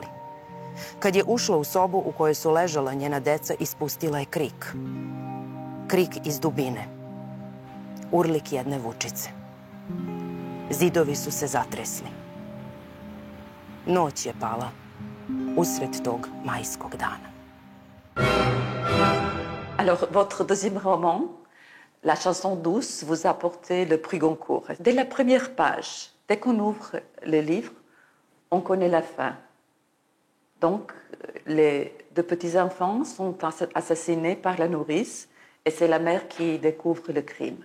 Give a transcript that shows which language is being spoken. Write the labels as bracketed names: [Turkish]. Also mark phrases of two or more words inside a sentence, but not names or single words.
[Serbian] Kad je ušla u sobu u kojoj su ležala njena deca, ispustila je krik. Krik iz dubine. Urlik jedne vučice. Zidovi su se zatresli. Noć je pala usred tog majskog dana. [French] Alors, votre deuxième roman, La chanson douce, vous a porté le prix Goncourt. Dès la première page, dès qu'on ouvre le livre, on connaît la fin. Donc, les deux petits-enfants sont assassinés par la nourrice et c'est la mère qui découvre le crime.